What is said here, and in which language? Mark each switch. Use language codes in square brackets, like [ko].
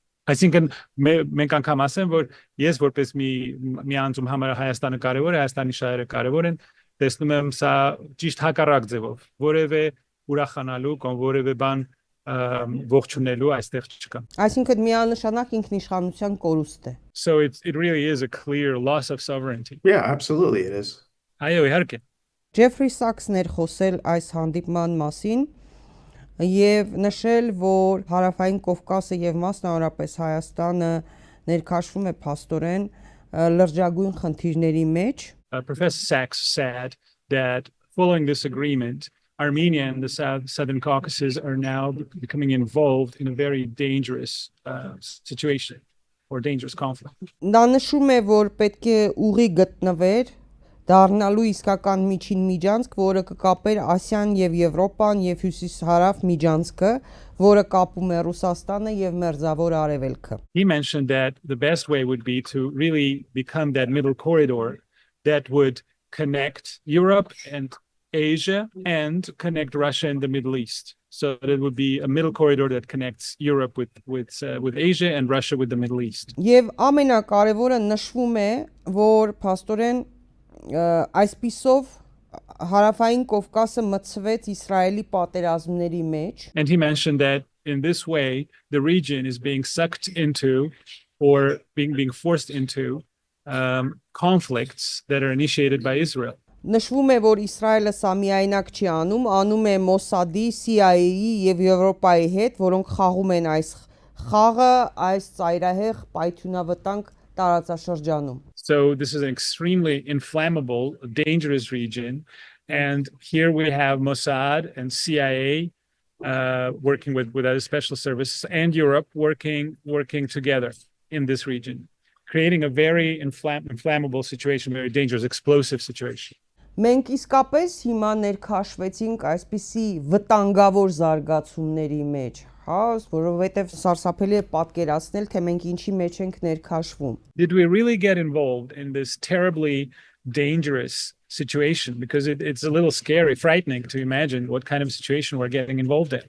[hy] Այսինքն մենք անգամ ասեմ, որ ես որպես մի անձում համար Հայաստանը կարևոր է, Հայաստանի շահերը կարևոր են, տեսնում եմ սա ճիշտ հակառակ ձևով, որևէ ուրախանալու կամ որևէ բան ողջունելու այստեղ չկա։ Այսինքն միանշանակ ինքնիշխանության կորուստ է։ [en] So it really is a clear loss of sovereignty. Yeah, absolutely it is. [hy] Այո, իհարկե։ Ջեֆրի Սաքսն էր խոսել այս հանդիպման մասին եւ նշել, որ Հարավային Կովկասը եւ մասնավորապես Հայաստանը ներքաշվում է փաստորեն լրջագույն խնդիրների մեջ։ [en] Professor Sachs said that following this agreement, Armenia and the Southern Caucasus are now becoming involved in a very dangerous situation or dangerous conflict. [hy] Նա նշում է, որ պետք է ուղի գտնվեր դառնալու իսկական միջին միջանցք, որը կկապեր Ասիան եւ Եվրոպան եւ Հյուսիս-Հարավ միջանցքը, որը կապում է Ռուսաստանը եւ Մերձավոր Արևելքը։ [en] He mentioned that the best way would be to really become that middle corridor that would connect Europe and Asia and connect Russia and the Middle East. So that it would be a middle corridor that connects Europe with Asia and Russia with the Middle East. [hy] Եվ ամենակարևորը նշվում է, որ փաստորեն այսպիսով Հարավային Կովկասը մտցվեց Իսրայելի պատերազմների մեջ. [en] And he mentioned that in this way the region is being sucked into or being forced into conflicts that are initiated by Israel. [hy] Նշվում է, որ Իսրայելը սա միայնակ չի անում է Մոսադի, CIA-ի եւ Եվրոպայի հետ, որոնք խաղում են այս խաղը այս ծայրահեղ պայթյունավտանգ տարածաշրջանում։ [en] So this is an extremely inflammable, dangerous region, and here we have Mossad and CIA working with other special services and Europe working together in this region, creating a very inflammable situation, very dangerous, explosive situation. [hy] Մենք իսկապես հիմա ներքաշվեցինք այսպիսի վտանգավոր զարգացումների մեջ, հա, որովհետև սարսափելի է պատկերացնել, թե մենք ինչի մեջ ենք ներքաշվում։ [en] Did we really get involved in this terribly dangerous situation? Because it's a little scary, frightening to imagine what kind of situation we're getting involved in.